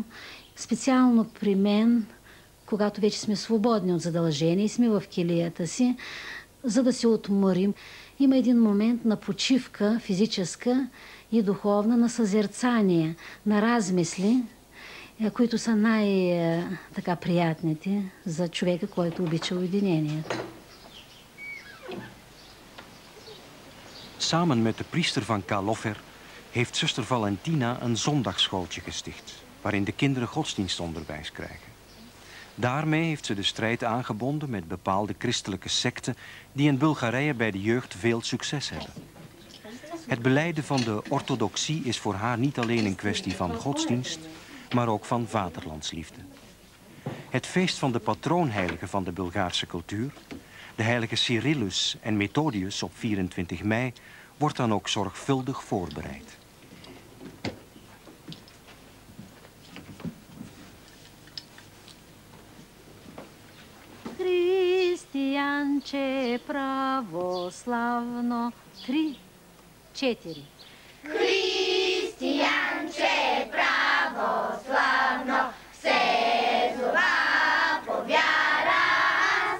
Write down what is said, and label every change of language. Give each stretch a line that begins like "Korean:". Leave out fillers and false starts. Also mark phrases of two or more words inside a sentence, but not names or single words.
Bulgarian: Специално при мен, когато вече сме свободни от задължения и сме в килията си, за да се отморим, има един момент на почивка физическа и духовна, на съзерцание, на размисли, които са най-така приятните за човека, който обича уединението.
Dutch: Samen met de priester van Kaloffer heeft zuster Valentina een zondagsschooltje gesticht, waarin de kinderen godsdienstonderwijs krijgen. Daarmee heeft ze de strijd aangebonden met bepaalde christelijke secten die in Bulgarije bij de jeugd veel succes hebben. Het belijden van de orthodoxie is voor haar niet alleen een kwestie van godsdienst, maar ook van vaderlandsliefde. Het feest van de patroonheiligen van de Bulgaarse cultuur, de heilige Cyrillus en Methodius op 24 mei, wordt dan ook zorgvuldig voorbereid.
Bulgarian: Християнче православно, 3, 4. Християнче православно, се зова по вяра аз.